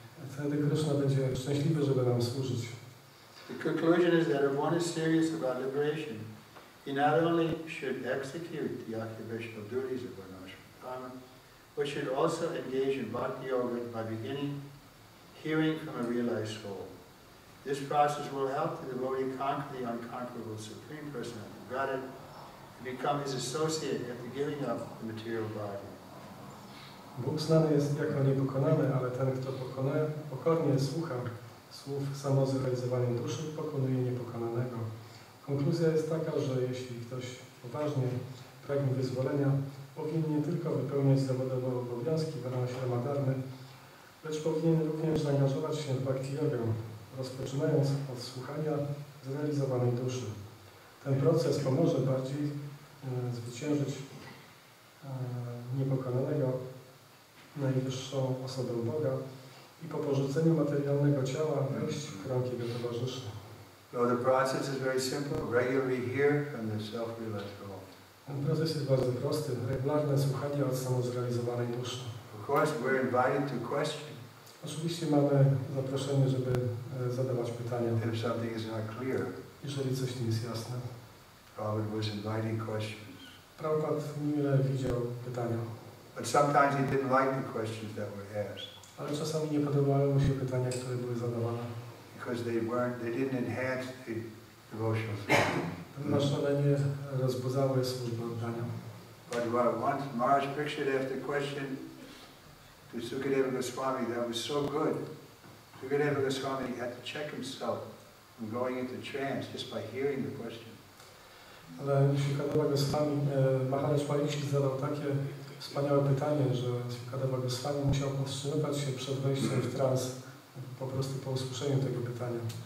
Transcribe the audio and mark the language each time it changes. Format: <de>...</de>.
<pl>Wtedy Kryszna będzie szczęśliwy, żeby nam służyć.</pl> <en>The conclusion is that if one is serious about liberation, he not only should execute the occupational duties of Varnashram, but should also engage in bhakti yoga by beginning hearing from a realized soul. This process will help the devotee conquer the unconquerable Supreme Personality of Godhead and become his associate after giving up the material body.</en> <pl>Bóg znany jest jako niepokonany, ale ten, kto pokornie słucha słów samozrealizowania duszy, pokonuje niepokonanego. Konkluzja jest taka, że jeśli ktoś poważnie pragnie wyzwolenia, powinien nie tylko wypełniać zawodowe obowiązki w Varnashram dharmy, lecz powinien również zaangażować się w bhakti jogę, rozpoczynając od słuchania zrealizowanej duszy. Ten proces pomoże bardziej zwyciężyć niepokonanego, najwyższą osobę Boga i po porzuceniu materialnego ciała wejść w krąg Jego towarzyszy.</pl> <en>So the process is very simple. Regularly hear from the self-realized soul.</en> <pl>Ten proces jest bardzo prosty. Regularne słuchanie od samozrealizowanej duszy.</pl> <en>Of course, we're invited to question.</en> <pl>Oczywiście mamy zaproszenie, żeby zadawać pytania,</pl> <en>If something is not clear,</en> <pl>jeżeli coś nie jest jasne.</pl> <en>Prabhupada was inviting questions.</en> <pl>Prabhupada mile widział pytania,</pl> <en>But sometimes he didn't like the questions that were asked</en> <pl>ale czasami nie podobały mu się pytania, które były zadawane,</pl> <en>because they didn't enhance the devotional service.</en> <pl>ponieważ one nie rozbudzały służby oddania.</pl> <en>But once Maharaj Parikshit asked a question to Sukadeva Goswami that was so good, Sukadeva Goswami had to check himself from going into trance just by hearing the question.</en> <pl>Ale Sukadeva Goswami, Maharaj Parikshit zadał takie wspaniałe pytanie, że Sukadeva Goswami musiał powstrzymywać się przed wejściem w trans po prostu po usłyszeniu tego pytania.</pl>